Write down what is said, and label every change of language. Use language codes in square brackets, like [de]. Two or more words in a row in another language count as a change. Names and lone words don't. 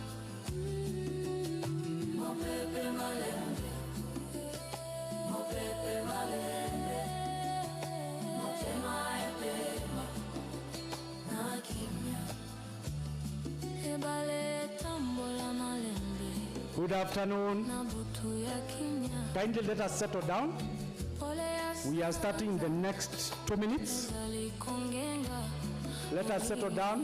[ln] Mopepe malembe, mopepe malembe, motema epema, na kimya. Ebale tambola malembe. [en] Good afternoon. [ln] Na butu ya kimya. [en] Kindly let us settle down. We are starting the next 2 minutes. Let us settle down.